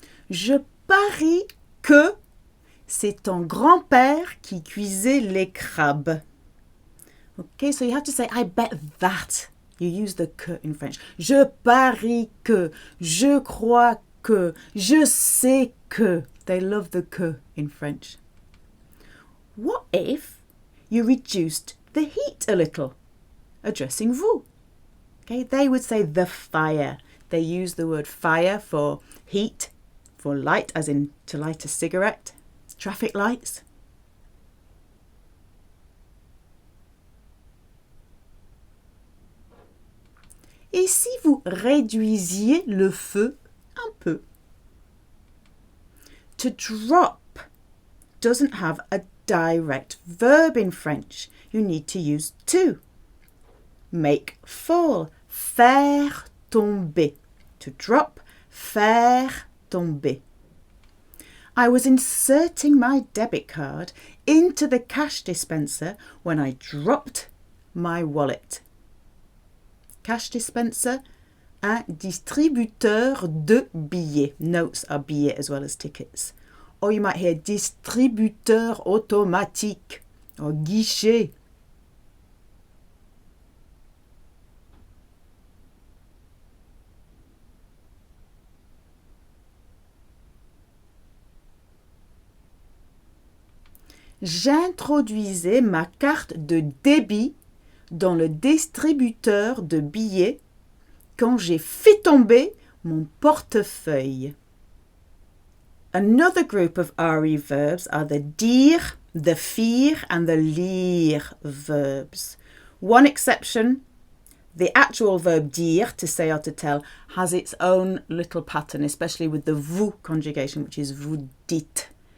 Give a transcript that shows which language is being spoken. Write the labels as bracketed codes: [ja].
[fr] Je parie que c'est ton grand-père qui cuisait les crabes. [en] Okay, so you have to say, I bet that. You use the que in French. [fr] Je parie que. Je crois que. Je sais que. [en] They love the que in French. What if you reduced the heat a little? Addressing vous. Okay, they would say the fire. They use the word fire for heat, for light, as in to light a cigarette. Traffic lights. [fr] Et si vous réduisiez le feu un peu? [en] To drop doesn't have a direct verb in French. You need to use to. Make fall. [fr] Faire tomber. [en] To drop, [fr] faire tomber. [en] I was inserting my debit card into the cash dispenser when I dropped my wallet. Cash dispenser, [fr] un distributeur de billets. [en] Notes are billets as well as tickets. Or you might hear distributeur automatique or guichet. [fr] J'introduisais ma carte de débit dans le distributeur de billets quand j'ai fait tomber mon portefeuille. [en] Another group of RE verbs are the dire, the faire and the lire verbs. One exception, the actual verb dire, to say or to tell, has its own little pattern, especially with the vous conjugation, which is [fr] vous dites.